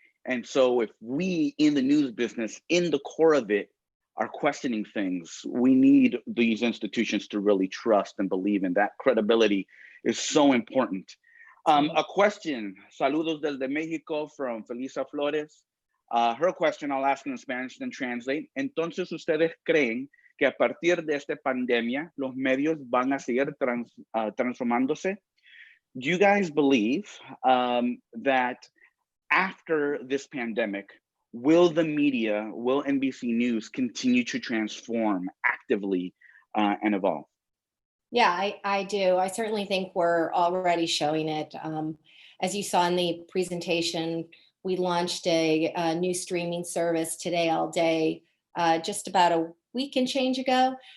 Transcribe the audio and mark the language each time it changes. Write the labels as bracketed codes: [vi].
[en] And so if we in the news business, in the core of it, are questioning things, we need these institutions to really trust and believe in. That credibility is so important. A question, [es] saludos desde Mexico, [en] from Felisa Flores. Her question, I'll ask in Spanish and translate. [es] Entonces, ¿ustedes creen que a partir de esta pandemia, los medios van a seguir transformándose? [en] Do you guys believe that after this pandemic, will the media, will NBC News continue to transform actively and evolve? Yeah, I do. I certainly think we're already showing it. As you saw in the presentation, we launched a new streaming service, Today All Day, just about a week and change ago.